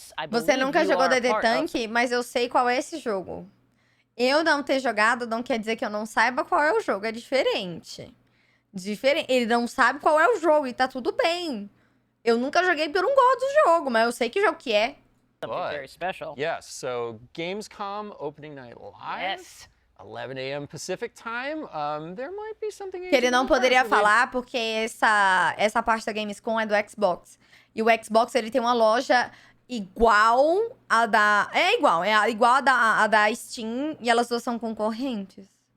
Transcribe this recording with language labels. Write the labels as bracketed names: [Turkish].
[Portuguese] Você nunca jogou DD Tank, mas eu sei qual é esse jogo. Eu não ter jogado não quer dizer que eu não saiba qual é o jogo. É diferente. Ele não sabe qual é o jogo e tá tudo bem. Eu nunca joguei porque eu não gosto do jogo, mas eu sei que jogo que é. [English] Something very special. Yes, so GAMESCOM opening night live. 11 a.m. Pacific time. There might be something [Portuguese] que ele não poderia falar porque essa parte da Gamescom é do Xbox. E o Xbox, ele tem uma loja igual a da... É igual a da Steam e elas duas são concorrentes.